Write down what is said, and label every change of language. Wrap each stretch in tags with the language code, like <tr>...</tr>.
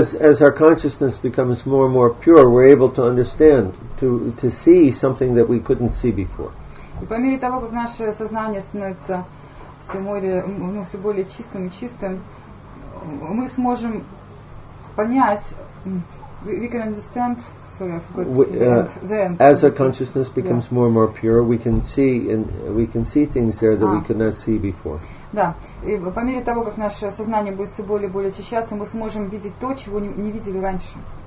<en>As our consciousness becomes more and more pure, we're able to understand, to see something that we couldn't see before.</en> <ru>И по мере того, как наше сознание становится все более чистым и чистым, мы сможем понять,</ru> <en>we can understand. Sorry, I forgot the end. As our consciousness becomes more and more pure, we can see things there that we could not see before.</en> <ru>Да, и по мере того, как наше сознание будет все более и более очищаться, мы сможем видеть то, чего не видели раньше.</ru>